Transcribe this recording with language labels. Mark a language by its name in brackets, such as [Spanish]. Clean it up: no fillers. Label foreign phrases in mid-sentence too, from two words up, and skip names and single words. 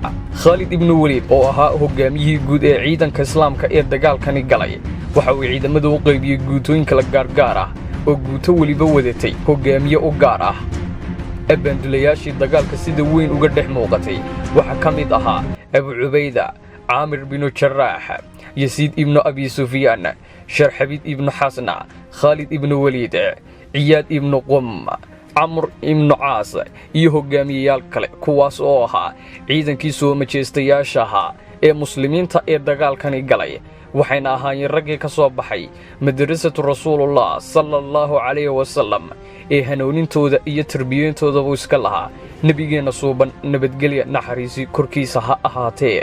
[Somali] Khalid ibn Walid oo ahaa hogaamiyihii guud ee ciidanka Islaamka ee dagaalkani galay waxa uu ciidamada u qaybiyay guutooyin kala gaar ah oo guuto waliba wadatay hogaamiye u gaar ah. abaandulayaashii dagaalka sida weyn uga dhex muuqatay waxa ka mid ahaa Abu Ubayda, Amir bin Jarrah, Yazid ibn Abi Sufyan, Sharhabid ibn Hasna, Khalid ibn Walid, Iyad ibn Qum, Amr ibn Aas iyo hogaamiyayaal kale kuwaas oo ahaa ciidankii soo majeystayaasha ahaa ee muslimiinta ee dagaalkani galay. waxayna ahaayeen raggii ka soo baxay [Arabic] مدرسة رسول الله صلى الله عليه وسلم [Somali] ee hanuunintooda iyo tarbiyintooda uu iska lahaa nabigeena suuban nabadgelyo naxariisi korkiisa ha ahaatee.